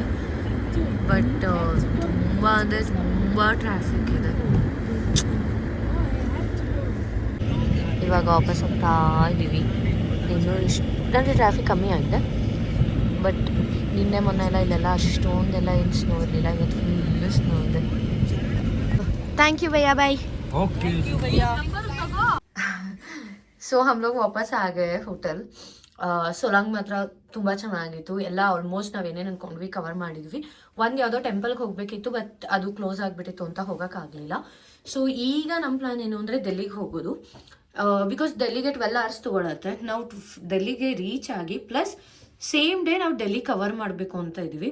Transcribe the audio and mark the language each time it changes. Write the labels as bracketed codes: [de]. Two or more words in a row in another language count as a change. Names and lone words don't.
[kn] ಬಟ್ ತುಂಬ ಅಂದರೆ ತುಂಬ ಟ್ರಾಫಿಕ್ ಇದೆ. ಇವಾಗ ವಾಪಸ್ ಹೋಗ್ತಾ ಇದ್ದೀವಿ. ಇನ್ನೂ ಇಷ್ಟಂದರೆ ಟ್ರಾಫಿಕ್ ಕಮ್ಮಿ ಆಗಿದೆ, ಬಟ್ ನಿನ್ನೆ ಮೊನ್ನೆ ಎಲ್ಲ ಇಲ್ಲೆಲ್ಲ ಅಷ್ಟೊಂದೆಲ್ಲ ಏನು ಸ್ನೋ ಇರಲಿಲ್ಲ. ಇವತ್ತು ಫುಲ್ಲು ಸ್ನೋ ಇದೆ. [en] thank you [hi] भैया, बाय. ओके ಸೊ हम लोग ವಾಪಸ್ आ गए ಹೋಟೆಲ್. [kn] ಸೊಲಾಂಗ್ ಮಾತ್ರ ತುಂಬ ಚೆನ್ನಾಗಿತ್ತು. ಎಲ್ಲ ಆಲ್ಮೋಸ್ಟ್ ನಾವೇನೇನು ಅಂದ್ಕೊಂಡ್ವಿ ಕವರ್ ಮಾಡಿದ್ವಿ. ಒಂದು ಯಾವುದೋ ಟೆಂಪಲ್ಗೆ ಹೋಗಬೇಕಿತ್ತು, ಬಟ್ ಅದು ಕ್ಲೋಸ್ ಆಗಿಬಿಟ್ಟಿತ್ತು ಅಂತ ಹೋಗೋಕ್ಕಾಗಲಿಲ್ಲ. ಸೊ ಈಗ ನಮ್ಮ ಪ್ಲಾನ್ ಏನು ಅಂದರೆ ಡೆಲ್ಲಿಗೆ ಹೋಗೋದು. ಬಿಕಾಸ್ ಡೆಲ್ಲಿಗೆ 12 hours ತೊಗೊಳತ್ತೆ. ನಾವು ಡೆಲ್ಲಿಗೆ ರೀಚ್ ಆಗಿ [en] plus same day [kn] ನಾವು ಡೆಲ್ಲಿ ಕವರ್ ಮಾಡಬೇಕು ಅಂತ ಇದ್ದೀವಿ.